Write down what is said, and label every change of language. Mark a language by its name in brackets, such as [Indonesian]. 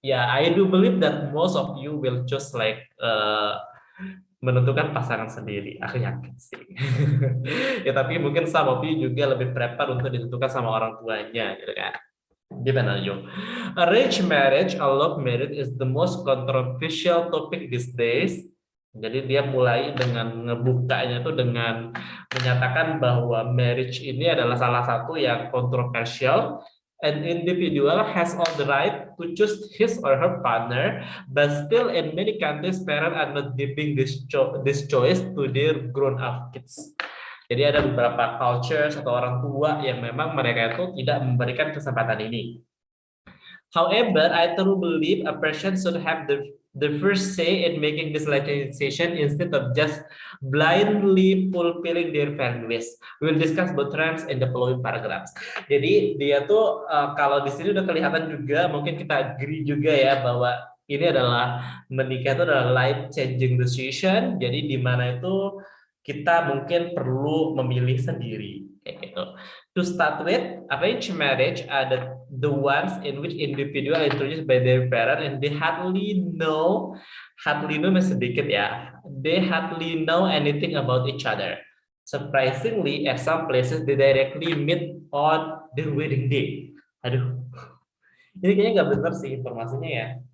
[English] Ya, I do believe that most of you will just like [Indonesian] menentukan pasangan sendiri. Aku yakin sih. Ya, tapi mungkin [English] some of you [Indonesian] juga lebih prefer untuk ditentukan sama orang tuanya, gitu kan. Gimana, Jo? [English] Arranged marriage or love marriage is the most controversial topic these days. [Indonesian] Jadi dia mulai dengan ngebukanya itu dengan menyatakan bahwa marriage ini adalah salah satu yang kontroversial. [English] An individual has all the right to choose his or her partner, but still in many countries parents are not giving this choice to their grown-up kids. [Indonesian] Jadi ada beberapa cultures atau orang tua yang memang mereka itu tidak memberikan kesempatan ini. [English] However, I truly believe a person should have the first say in making this legislation instead of just blindly fulfilling their families. We will discuss both trends in the following paragraphs. [Indonesian] Jadi dia tuh kalau di sini udah kelihatan juga, mungkin kita agree juga ya bahwa ini adalah menikah itu adalah [English] life changing decision. [Indonesian] Jadi di mana itu kita mungkin perlu memilih sendiri kayak gitu. [English] To start with, arranged marriage are the ones in which individual introduced by their parent and they hardly know [Indonesian] sedikit ya. [English] They hardly know anything about each other. Surprisingly, at some places they directly meet on their wedding day. [Indonesian] Aduh, ini kayaknya nggak benar sih informasinya ya.